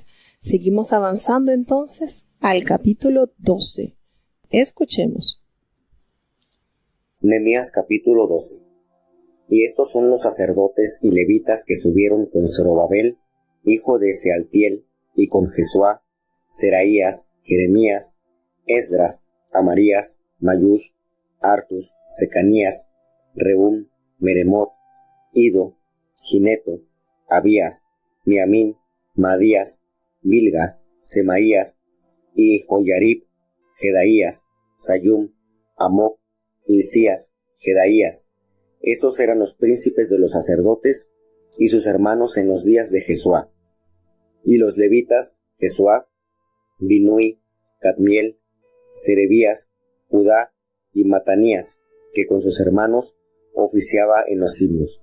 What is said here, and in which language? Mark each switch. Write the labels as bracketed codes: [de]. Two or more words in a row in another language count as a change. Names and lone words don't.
[es] Seguimos avanzando entonces al capítulo 12. Escuchemos. Nehemías capítulo 12. Y estos son los sacerdotes y levitas que subieron con Zorobabel, hijo de Sealtiel, y con Jesuá, Seraías, Jeremías, Esdras, Amarías, Mayús, Artus, Secanías, Rehum, Meremot, Ido, Gineto, Abías, Miamín, Madías, Bilga, Semaías, y Joyarib, Jedaías, Sayum, Amoc, Hilcías, Jedaías. Esos eran los príncipes de los sacerdotes y sus hermanos en los días de Jesuá. Y los levitas, Jesuá, Binui, Cadmiel, Serebías, Judá y Matanías, que con sus hermanos oficiaba en los himnos.